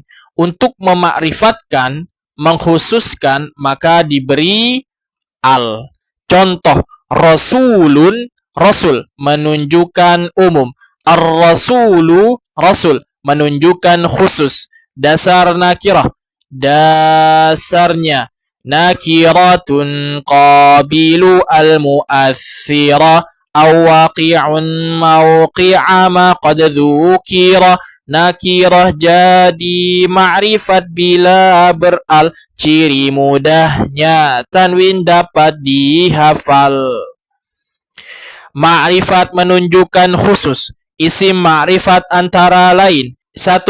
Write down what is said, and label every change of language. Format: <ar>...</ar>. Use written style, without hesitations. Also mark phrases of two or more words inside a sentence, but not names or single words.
<id>Untuk memakrifatkan, mengkhususkan, maka diberi al. Contoh, rasulun, rasul, menunjukkan umum. Ar-rasulu, rasul, menunjukkan khusus. Dasar nakirah, dasarnya</id> <ar>نكرة قابل أل مؤثرا أو واقع موقع ما قد ذكرا.</ar> <id>Nakirah jadi ma'rifat bila beral. Ciri mudahnya tanwin dapat dihafal. Ma'rifat menunjukkan khusus. Isim ma'rifat antara lain: 1.</id>